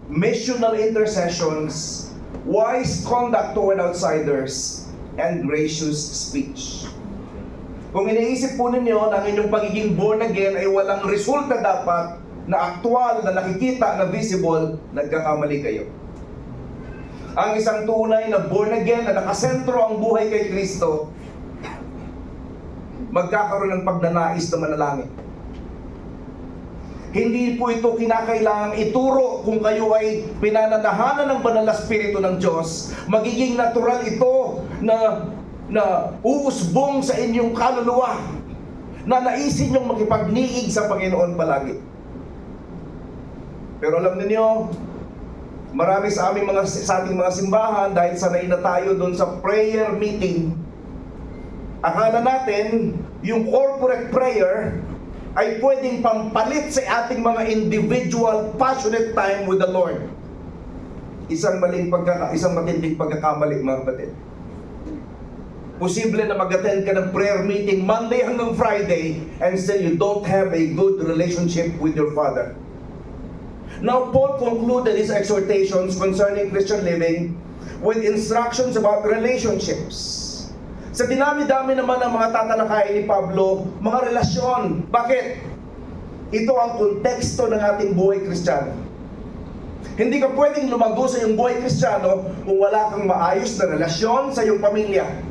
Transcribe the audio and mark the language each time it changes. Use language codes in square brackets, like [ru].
[en] missional intercessions, wise conduct toward outsiders, and gracious speech. [tl] Kung iniisip po ninyo na ang inyong pagiging born again ay walang resulta dapat na aktual, na nakikita, na visible, nagkakamali kayo. Ang isang tunay na born again, na nakasentro ang buhay kay Kristo, magkakaroon ng pagnanais na manalangin. Hindi po ito kinakailangang ituro kung kayo ay pinananahanan ng banal na Espiritu ng Diyos. Magiging natural ito na uusbong sa inyong kaluluwa, na naisin yung makipagniig sa Panginoon palagi. Pero alam niyo, marami sa ating mga simbahan, dahil sanay na tayo doon sa prayer meeting, akala natin yung corporate prayer ay pwedeng pampalit sa ating mga [en] individual passionate time with the Lord. [tl] Isang matinding pagkakamali, mga kapatid. Posible na mag-attend ka ng prayer meeting Monday hanggang Friday [en] and still you don't have a good relationship with your Father. Now, Paul concluded his exhortations concerning Christian living with instructions about relationships. [tl] Sa dinami-dami naman ng mga tatalakayin ni Pablo, mga relasyon. Bakit? Ito ang konteksto ng ating buhay Kristiyano. Hindi ka pwedeng lumago sa iyong buhay Kristiyano kung wala kang maayos na relasyon sa iyong pamilya.